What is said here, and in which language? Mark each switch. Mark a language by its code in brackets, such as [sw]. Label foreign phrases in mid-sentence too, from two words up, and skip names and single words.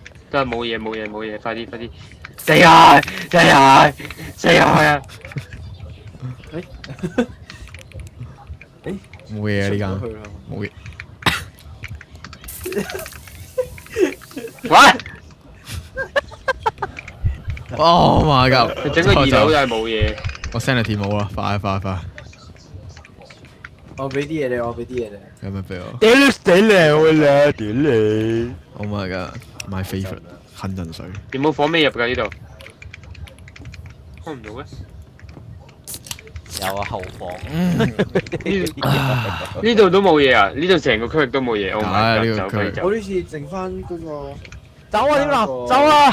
[yue] 都係冇嘢，快啲，死啊！冇嘢啊呢間上咗去啦冇嘢。喂， [en] Oh my god！ [yue] 佢整個二樓都係冇嘢。我 sanity 冇啦，快！我俾啲嘢你，我俾啲嘢你。有咩俾我屌你死靚啦！屌你！ [en] ？Oh my god！My favorite [yue] 坑陣水。有冇火未入㗎呢度？開唔到咩？有啊，後房。呢度都冇嘢啊！呢度成個區域都冇嘢。Oh 啊 [en] my [yue] 呢 [en] god！ [yue] 個區域走我呢次剩翻嗰個走啊！點啊？走啊！